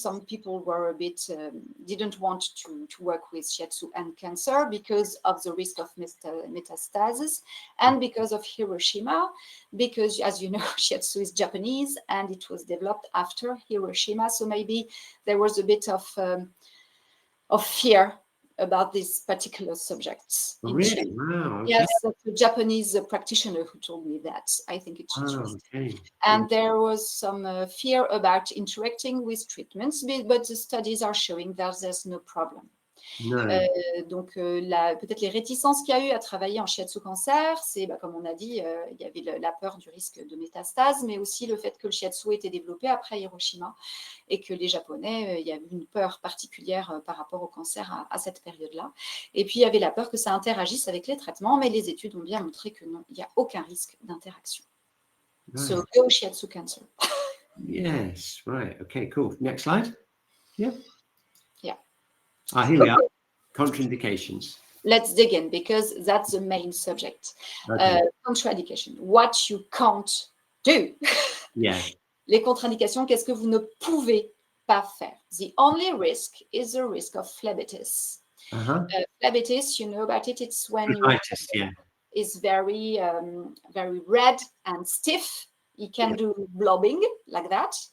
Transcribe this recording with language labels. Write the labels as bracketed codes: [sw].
[en] Some people were a bit didn't want to work with shiatsu and cancer because of the risk of metastasis and because of Hiroshima, because as you know, shiatsu is Japanese and it was developed after Hiroshima, so maybe there was a bit of fear about these particular subjects. Really? Wow. Okay. Yes, that's a Japanese practitioner who told me that. I think it's true. Okay. And there was some fear about interacting with treatments, but the studies are showing that there's no problem. No. [fr] Donc, peut-être les réticences qu'il y a eu à travailler en shiatsu cancer, c'est, comme on a dit, il y avait la peur du risque de métastase, mais aussi le fait que le shiatsu était développé après Hiroshima et que les Japonais, il y avait une peur particulière par rapport au cancer à cette période-là. Et puis, il y avait la peur que ça interagisse avec les traitements, mais les études ont bien montré que non, il n'y a aucun risque d'interaction. Right. [en] So, go shiatsu cancer. Yes, right. Okay, cool. Next slide. Yeah. Yeah. Here we are. Contraindications. Let's dig in because that's the main subject. Okay. Contraindication. What you can't do. Yeah. [fr] Les contre-indications, qu'est-ce que vous ne pouvez pas faire? [en] The only risk is the risk of phlebitis. Phlebitis, you know about it. It's when your yeah. is very red and stiff. You can do blobbing like that.